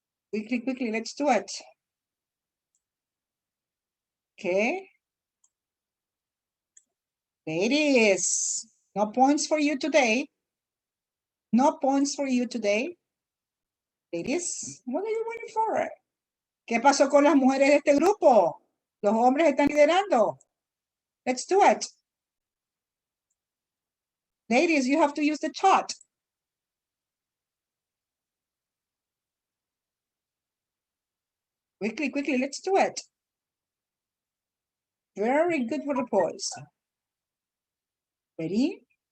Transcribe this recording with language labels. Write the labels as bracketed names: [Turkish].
[English] Quickly, quickly, let's do it. Okay. Ladies, no points for you today. No points for you today. Ladies, what are you waiting for? [Spanish] ¿Qué pasó con las mujeres de este grupo? Los hombres están liderando. [English] Let's do it. Ladies, you have to use the chat. Quickly, quickly, let's do it. Very good for the boys. Ready?